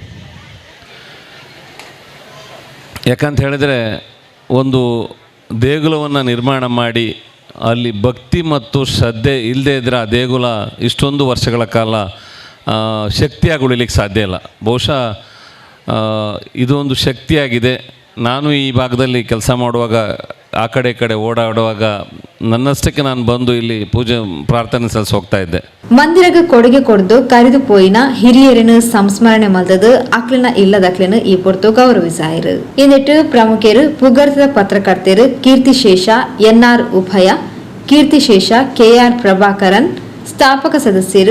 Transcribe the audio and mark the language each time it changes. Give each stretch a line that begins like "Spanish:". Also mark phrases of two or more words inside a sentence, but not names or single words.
Kannada: ಯಾಕಂತ ಹೇಳಿದರೆ, ಒಂದು ದೇಗುಲವನ್ನು ನಿರ್ಮಾಣ ಮಾಡಿ ಅಲ್ಲಿ ಭಕ್ತಿ ಮತ್ತು ಶ್ರದ್ಧೆ ಇಲ್ಲದೇ ಇದ್ದರೆ ಆ ದೇಗುಲ ಇಷ್ಟೊಂದು ವರ್ಷಗಳ ಕಾಲ ಶಕ್ತಿಯಾಗಿ ಉಳಿಲಿಕ್ಕೆ ಸಾಧ್ಯ ಇಲ್ಲ. ಬಹುಶಃ ಇದೊಂದು ಶಕ್ತಿಯಾಗಿದೆ. ನಾನು ಈ ಭಾಗದಲ್ಲಿ ಕೆಲಸ ಮಾಡುವಾಗ, ಆ ಕಡೆ ಈ ಕಡೆ ಓಡಾಡುವಾಗ ನನ್ನಷ್ಟಕ್ಕೆ ನಾನು ಬಂದು ಇಲ್ಲಿ ಪೂಜೆ ಪ್ರಾರ್ಥನೆ ಸಲ್ಲಿಸಿ ಹೋಗ್ತಾ ಇದ್ದೆ.
Tulu: ಮಂದಿರಗೆ ಕೊಡುಗೆ ಕೊಡ್ದು ಕರೆದು ಪೋಯಿನ ಹಿರಿಯರನ್ನು ಸಂಸ್ಮರಣೆ ಮಲ್ದದು ಅಕ್ಲಿನ ಇಲ್ಲದಕ್ಲಿನ ಈ ಪೊರ್ತು ಗೌರವಿಸಾಯಿರು. ಇನ್ನಿಟ್ಟು ಪ್ರಮುಖರು ಪುಗರ್ತದ ಪತ್ರಕರ್ತರು ಕೀರ್ತಿಶೇಷ ಎನ್ಆರ್ ಉಭಯ, ಕೀರ್ತಿಶೇಷ ಕೆಆರ್ ಪ್ರಭಾಕರನ್, ಸ್ಥಾಪಕ ಸದಸ್ಯರು